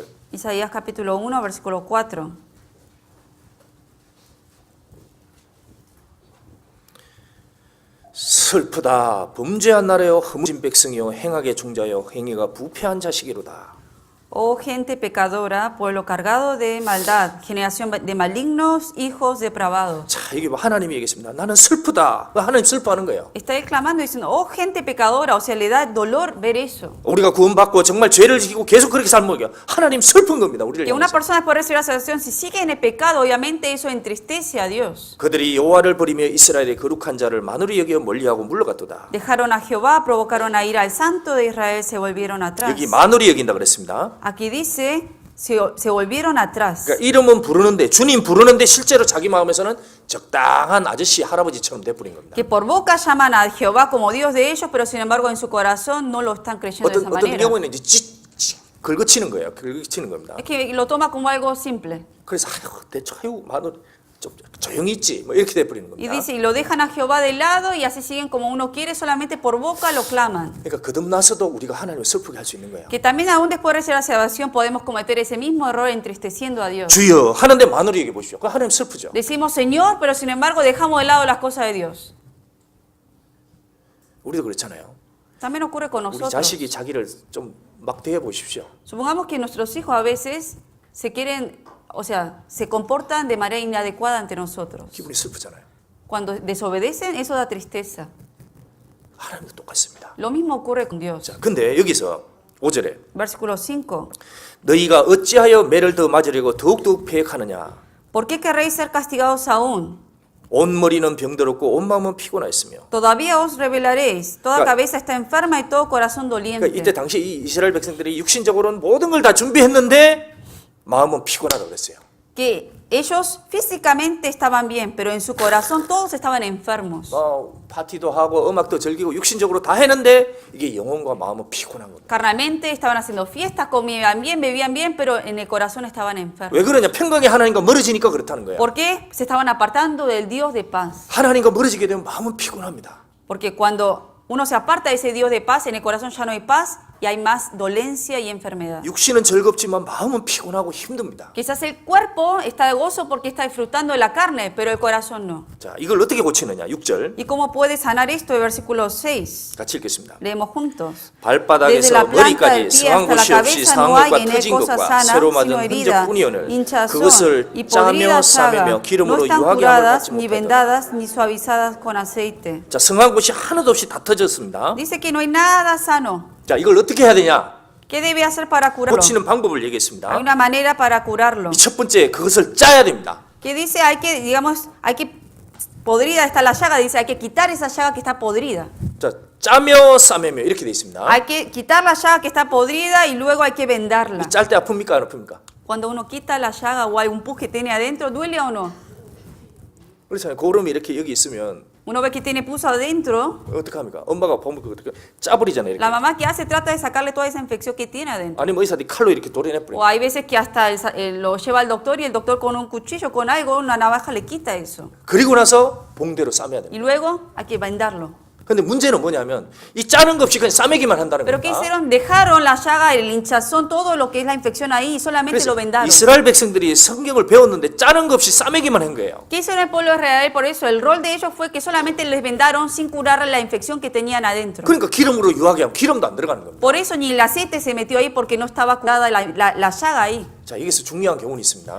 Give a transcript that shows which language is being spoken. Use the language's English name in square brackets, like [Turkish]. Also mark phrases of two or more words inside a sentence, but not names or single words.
[Spanish] Isaías capítulo 1, versículo 4. [Korean] 슬프다. 범죄한 나라여 흠진 백성이여 행악의 종자여 행위가 부패한 자식이로다. Oh gente pecadora, pueblo cargado de maldad, generación de malignos, hijos depravados. 자, 이게 하나님이 얘기했습니다. 나는 슬프다. 하나님 슬퍼하는 거예요. [Spanish] Está exclamando diciendo, oh gente pecadora, o sea, le da dolor ver eso. [Korean] 우리가 구원받고 정말 죄를 지키고 계속 그렇게 살면 하나님 슬픈 겁니다. 우리를 [Spanish] Que una [Korean] 향해서. [Spanish] persona después de recibir la salvación, si sigue en el pecado, obviamente eso entristece a Dios. [Korean] 그들이 여호와를 버리며 이스라엘의 거룩한 자를 만으로 여겨 멀리하고 물러갔도다. [Spanish] Dejaron a Jehová, provocaron a ira al santo de Israel, se volvieron atrás. [Korean] 여기 만으로 여긴다 그랬습니다. [Spanish] Aquí dice, se volvieron atrás. [Korean] 그러니까 이름은 부르는데 주님 부르는데 실제로 자기 마음에서는 적당한 아저씨 할아버지처럼 돼버린 겁니다. [Spanish] Que por boca llaman a Jehová como Dios de ellos, pero sin embargo en su corazón no lo están creyendo de esa [Korean] 어떤 [Spanish] manera. [Korean] 경우에는 이제 긁어치는 거예요. 긁어치는 겁니다. [Spanish] Es que lo toma como algo simple. [Korean] 그래서 아유, 대충 아유, 마늘 좀 조용히 있지. 뭐 이렇게 돼 버리는 [Spanish] Y [Korean] 겁니다. [Spanish] dice, y lo dejan a Jehová de lado y así siguen como uno quiere, solamente por boca lo claman. [Korean] 그러니까 거듭나서도 우리가 하나님을 슬프게 할 수 있는 거예요. [Spanish] Que también aún después de recibir la salvación podemos cometer ese mismo error entristeciendo a Dios. [Korean] 주여 하는데 마늘이 얘기해 보십시오. 그 하나님 슬프죠. [Spanish] Decimos Señor, pero sin embargo dejamos de lado las cosas de Dios. [Korean] 우리도 그렇잖아요. [Spanish] También ocurre con [Korean] 우리 [Spanish] nosotros. [Korean] 자식이 자기를 좀 막 대해 보십시오. [Spanish] Supongamos que nuestros hijos a veces se quieren, o sea, se comportan de manera inadecuada ante nosotros. [Korean] 기분이 슬프잖아요. [Spanish] Cuando desobedecen, eso da tristeza. [Korean] 하나님도 똑같습니다. [Spanish] Lo mismo ocurre con Dios. [Korean] 자, 근데 여기서 5절에 [Spanish] Versículo 5. [Korean] 너희가 어찌하여 매를 더 맞으려고 더욱더욱 패역하느냐. [Spanish] ¿Por qué querréis ser castigados aún? [Korean] 온 머리는 병들었고 온 마음은 피곤하였으며. [Spanish] Todavía os rebelaréis. Toda Claro. cabeza está enferma y todo corazón [Korean] 그러니까 이때 [Spanish] doliente. [Korean] 당시 이 이스라엘 백성들이 육신적으로는 모든 걸 다 준비했는데 마음은 피곤하다고 그랬어요. [Spanish] Que ellos físicamente estaban bien, pero en su corazón todos estaban enfermos. [Korean] 파티도 하고 음악도 즐기고 육신적으로 다 했는데 이게 영혼과 마음은 피곤한 겁니다. [Spanish] Carnalmente estaban haciendo fiestas, comían bien, bebían bien, pero en el corazón estaban enfermos. [Korean] 왜 그러냐? 평강의 하나님과 멀어지니까 그렇다는 거예요. [Spanish] ¿Por qué? Se estaban apartando del Dios de paz. [Korean] 하나님과 멀어지게 되면 마음은 피곤합니다. [Spanish] Porque cuando uno se aparta de ese Dios de paz, en el corazón ya no hay paz y hay más dolencia y enfermedad. [Korean] 육신은 즐겁지만 마음은 피곤하고 힘듭니다. [Spanish] Quizás el cuerpo está de gozo porque está disfrutando de la carne, pero el corazón no. [Korean] 자, 이걸 어떻게 고치느냐? 6절 [Spanish] ¿Y cómo puede sanar esto? El versículo 6. [Korean] 같이 읽겠습니다. [Spanish] Leemos juntos. Desde [Korean] 발바닥에서 [Spanish] la planta del [Korean] 머리까지 [Spanish] pie [Korean] 상한 [Spanish] hasta la [Korean] 곳이 없이 [Spanish] cabeza no hay [Korean] 상한 것과 [Spanish] en él [Korean] 터진 [Spanish] cosa [Korean] 것과 [Spanish] sana, [Korean] 새로 [Spanish] sino [Korean] 맞은 [Spanish] herida, [Korean] 흔적뿐이오늘 [Spanish] hinchazón [Korean] 그것을 [Spanish] y [Korean] 짜며 [Spanish] podrida [Korean] 싸매며 [Spanish] llaga. No [Korean] 기름으로 [Spanish] están [Korean] 유하게 함을 [Spanish] curadas, [Korean] 받지 [Spanish] ni [Korean] 못하더라. [Spanish] vendadas, ni suavizadas con aceite. [Korean] 자, 성한 곳이 하나도 없이 다 터졌습니다. [Spanish] Dice que no hay nada sano. [Korean] 자, 이걸 어떻게 해야 되냐? [Spanish] ¿Qué debe hacer para curarlo? [Korean] 고치는 방법을 [Spanish] Hay [Korean] 얘기했습니다. [Spanish] una manera para curarlo. [Korean] 이 첫 번째 그것을 짜야 됩니다. [Spanish] Que dice hay que, digamos, hay que, podrida está la llaga, dice hay que quitar esa llaga que está podrida. [Korean] 자, 짜며 싸매며 이렇게 돼 있습니다. [Spanish] Hay que quitar la llaga que está podrida y luego hay que vendarla. [Korean] 이 짤 때 아픕니까 안 아픕니까? [Spanish] Cuando uno quita la llaga o hay un pus que tiene adentro, ¿duele o no? [Korean] 그렇잖아요. 고름이 이렇게 여기 있으면 [Spanish] Uno ve que tiene pus adentro, [Korean] 어떻게 합니까? 엄마가 보면 그거 어떻게 짜버리잖아요. 이렇게. [Spanish] la mamá que hace trata de sacarle toda esa infección que tiene adentro. [Korean] 아니면 의사들이 칼로 이렇게 도려내 [Spanish] O [Korean] 버려요. [Spanish] hay veces que hasta lo lleva al doctor y el doctor con un cuchillo, con algo, una navaja le quita eso. [Korean] 그리고 나서 봉대로 싸매야 됩니다. [Spanish] Y luego hay que vendarlo. [Korean] 근데 문제는 뭐냐면 이 짜는 것 없이 그냥 싸매기만 한다는 [Spanish] Pero ¿qué [Korean] 겁니다. [Spanish] hicieron? Dejaron la llaga, el hinchazón, todo lo que es la infección ahí y solamente [Korean] 그래서 [Spanish] lo vendaron. [Korean] 이스라엘 백성들이 성경을 배웠는데 짜는 것 없이 싸매기만 한 거예요. [Spanish] ¿Qué hizo el pueblo de Israel? Por eso el rol de ellos fue que solamente les vendaron sin curar la infección que tenían adentro. [Korean] 그러니까 기름으로 유하게 하면 기름도 안 들어가는 겁니다. [Spanish] Por eso ni el aceite se metió ahí porque no estaba curada la llaga ahí. [Korean] 자, 여기서 중요한 교훈이 있습니다.